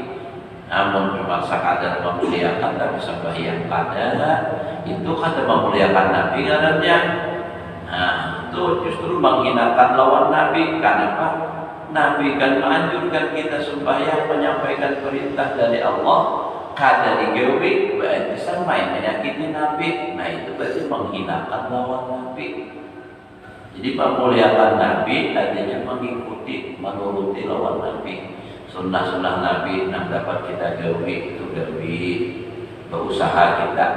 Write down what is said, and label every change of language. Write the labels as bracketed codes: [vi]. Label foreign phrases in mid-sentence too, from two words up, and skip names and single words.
[bjn] Namun cuma sekadar memuliakan tapi sembahyang kada, itu kata memuliakan Nabi katanya. Nah, itu justru menghinakan lawan Nabi. Kenapa? [id] Nabi kan menganjurkan kita sembahyang, menyampaikan perintah dari Allah. [bjn] Kada digawi, berarti sama yang menyakiti Nabi. Nah, itu berarti menghinakan lawan Nabi. Jadi memuliakan Nabi artinya mengikuti, menuruti lawan Nabi. Sunnah-sunnah Nabi yang dapat kita gawi itu gawi, berusaha kita.